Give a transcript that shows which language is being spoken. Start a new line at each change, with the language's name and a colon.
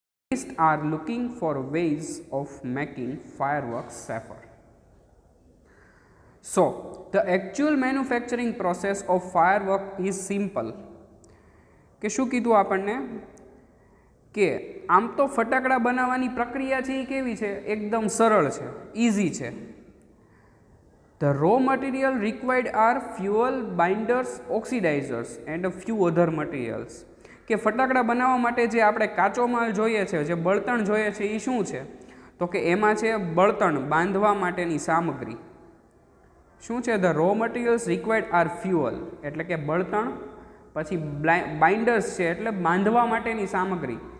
English: Scientists are looking for ways of making fireworks safer. So, the actual manufacturing process of firework is simple.
Gujarati: કે શું કીધું આપણને કે આમ તો ફટાકડા બનાવવાની પ્રક્રિયા છે એ કેવી છે, એકદમ સરળ છે, ઇઝી છે.
English: The raw material required are fuel, binders, oxidizers and a few other materials.
Gujarati: કે ફટાકડા બનાવવા માટે જે આપણે કાચો માલ જોઈએ છે, જે બળતણ જોઈએ છે, એ શું છે? તો કે એમાં છે બળતણ બાંધવા માટેની સામગ્રી. શું છે?
English: the raw materials required are fuel
Gujarati: એટલે કે બળતણ, પછી બાઇન્ડર્સ છે એટલે બાંધવા માટેની સામગ્રી.